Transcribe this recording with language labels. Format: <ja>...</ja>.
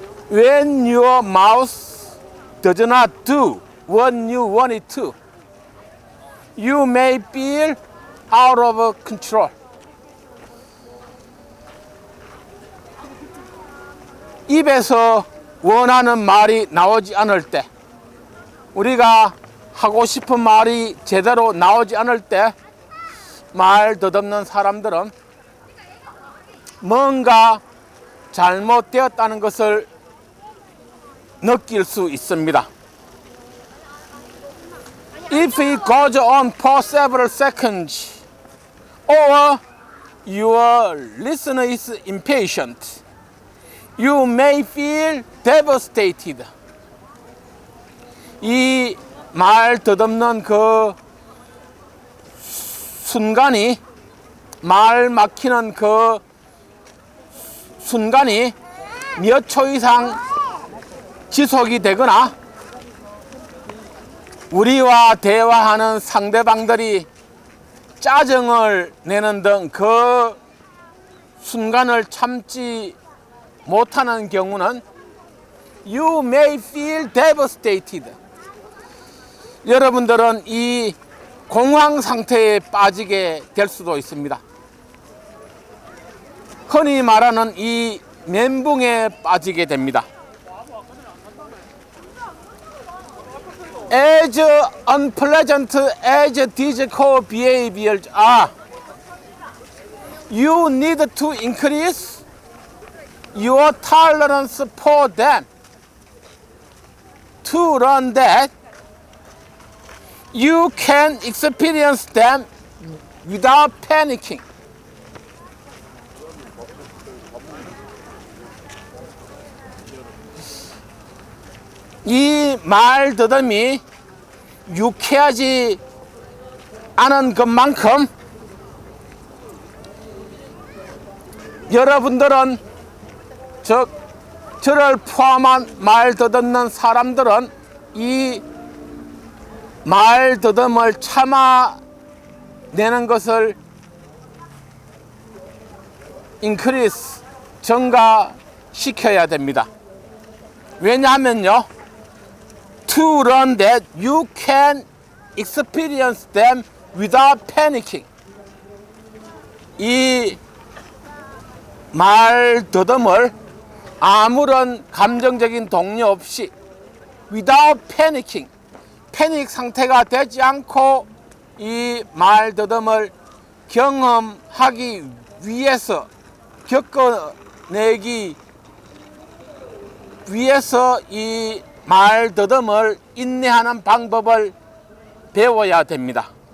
<en>When your mouth does not do what you want it to, you may feel out of control.</en> <ko>입에서 원하는 말이 나오지 않을 때, 우리가 하고 싶은 말이 제대로 나오지 않을 때 말 더듬는 사람들은 뭔가 잘못되었다는 것을 느낄 수 있습니다.</ko> <en>If it goes on for several seconds or your listener is impatient, you may feel devastated.</en> <ko>이 말 더듬는 그 순간이, 말 막히는 그 순간이 몇 초 이상 지속이 되거나 우리와 대화하는 상대방들이 짜증을 내는 등 그 순간을 참지 못하는 경우는</ko> <en>You may feel devastated.</en> <ko>여러분들은 이 공황 상태에 빠지게 될 수도 있습니다. 흔히 말하는 이 멘붕에 빠지게 됩니다.</ko> <en>As unpleasant as these core behaviors are, you need to increase your tolerance for them to learn that you can experience them without panicking.</en> <ko>이 말더듬이 유쾌하지 않은 것만큼 여러분들은 즉 저를 포함한 말더듬는 사람들은 이 말더듬을 참아내는 것을 increase 증가시켜야 됩니다. 왜냐하면요,</ko> <en>to learn that you can experience them without panicking.</en> <ko>이 말더듬을 아무런 감정적인 동요 없이</ko> <en>without panicking,</en> <ko>패닉 상태가 되지 않고 이 말더듬을 경험하기 위해서, 겪어내기 위해서 이 말더듬을 인내하는 방법을 배워야 됩니다.</ko>